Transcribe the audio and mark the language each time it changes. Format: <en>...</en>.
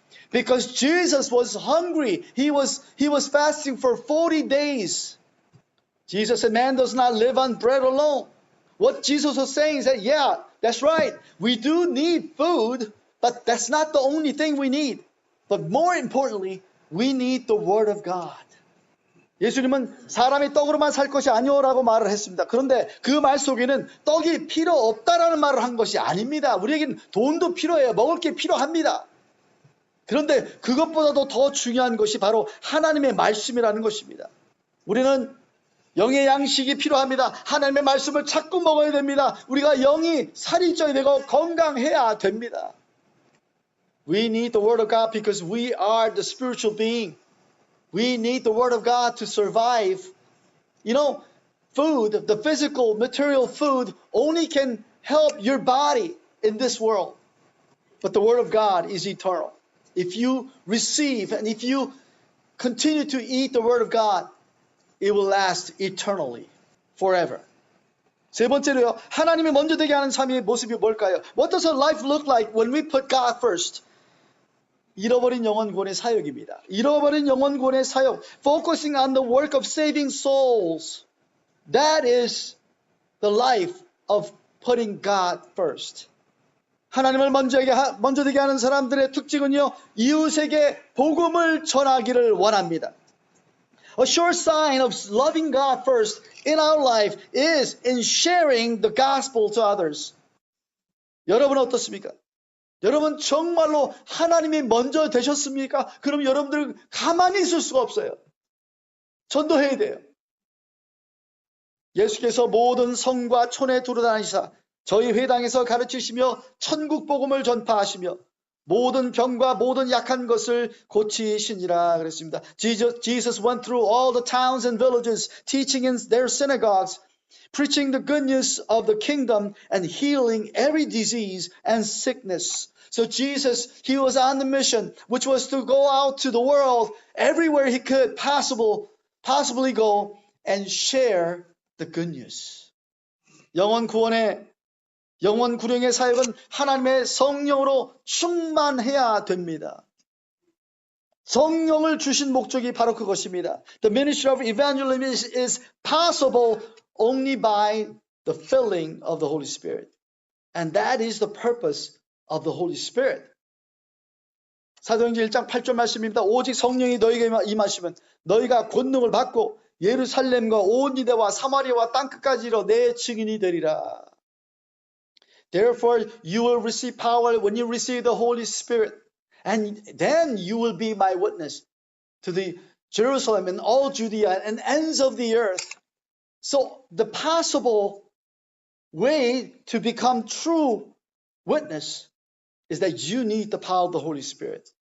<en>Because Jesus was hungry. He was fasting for 40 days. Jesus said, man does not live on bread alone. What Jesus was saying is that, yeah, that's right. We do need food, but that's not the only thing we need. But more importantly, we need the Word of God.</en> <ko>예수님은 사람이 떡으로만 살 것이 아니오라고 말을 했습니다. 그런데 그 말 속에는 떡이 필요 없다라는 말을 한 것이 아닙니다. 우리에겐 돈도 필요해요. 먹을 게 필요합니다. 그런데 그것보다도 더 중요한 것이 바로 하나님의 말씀이라는 것입니다. 우리는 영의 양식이 필요합니다. 하나님의 말씀을 자꾸 먹어야 됩니다. 우리가 영이 살이 쪄야 되고 건강해야 됩니다.</ko> <en>We need the Word of God because we are the spiritual being. We need the Word of God to survive. Food, the physical, material food only can help your body in this world. But the Word of God is eternal. If you receive and if you continue to eat the Word of God, it will last eternally, forever.</en> <ko>세 번째로요, 하나님이 먼저 되게 하는 삶의 모습이 뭘까요?</ko> <en>What does our life look like when we put God first?</en> <ko>잃어버린 영혼 구원의 사역입니다. 잃어버린 영혼 구원의 사역,</ko> <en>focusing on the work of saving souls. That is the life of putting God first.</en> <ko>하나님을 먼저 되게 하는 사람들의 특징은요, 이웃에게 복음을 전하기를 원합니다.</ko> <en>A sure sign of loving God first in our life is in sharing the gospel to others.</en> <ko>여러분 어떻습니까? 여러분 정말로 하나님이 먼저 되셨습니까? 그럼 여러분들 가만히 있을 수가 없어요. 전도해야 돼요. 예수께서 모든 성과 촌에 두루다니시사 저희 회당에서 가르치시며 천국 복음을 전파하시며 모든 병과 모든 약한 것을 고치시니라 그랬습니다.</ko> <en>Jesus went through all the towns and villages, teaching in their synagogues, preaching the good news of the kingdom and healing every disease and sickness. So Jesus, he was on the mission, which was to go out to the world everywhere he could possibly go and share the good news.</en> <ko>영혼 구령의 사역은 하나님의 성령으로 충만해야 됩니다. 성령을 주신 목적이 바로 그것입니다.</ko> <en>The ministry of evangelism is possible only by the filling of the Holy Spirit. And that is the purpose of the Holy Spirit.</en> <ko>사도행전 1장 8절 말씀입니다. 오직 성령이 너희에게 임하시면 너희가 권능을 받고 예루살렘과 온 유대와 사마리아와 땅끝까지 이르러 내 증인이 되리라.</ko> <en>Therefore, you will receive power when you receive the Holy Spirit. And then you will be my witness to the Jerusalem and all Judea and ends of the earth. So the possible way to become true witness is that you need the power of the Holy Spirit.</en>